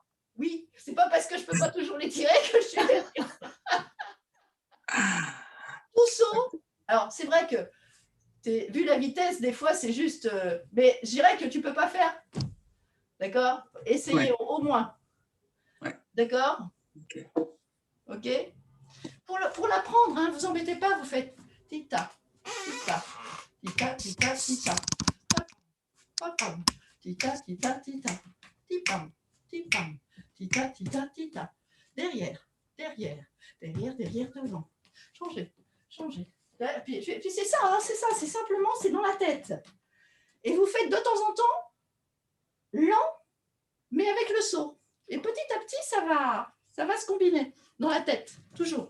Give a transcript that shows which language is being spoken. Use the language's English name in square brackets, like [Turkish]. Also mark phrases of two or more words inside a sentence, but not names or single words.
[French] oui, c'est pas parce que je peux pas toujours les tirer que je suis tout saut. Alors, c'est vrai que, vu la vitesse, des fois, c'est juste... mais je dirais que tu peux pas faire. D'accord? Essayez Ouais. au moins. Ouais. D'accord? Ok. Ok? Pour l'apprendre, hein, vous embêtez pas, vous faites tita, tita, tita, tita, tita. Pam, tita, tita, tita. Tipam, tipam, tita, tita, tita. Derrière, derrière, derrière, derrière, devant. Changez, changez. Puis c'est ça, hein, c'est ça, c'est simplement, c'est dans la tête. Et vous faites de temps en temps, lent, mais avec le saut. Et petit à petit, ça va se combiner dans la tête, toujours.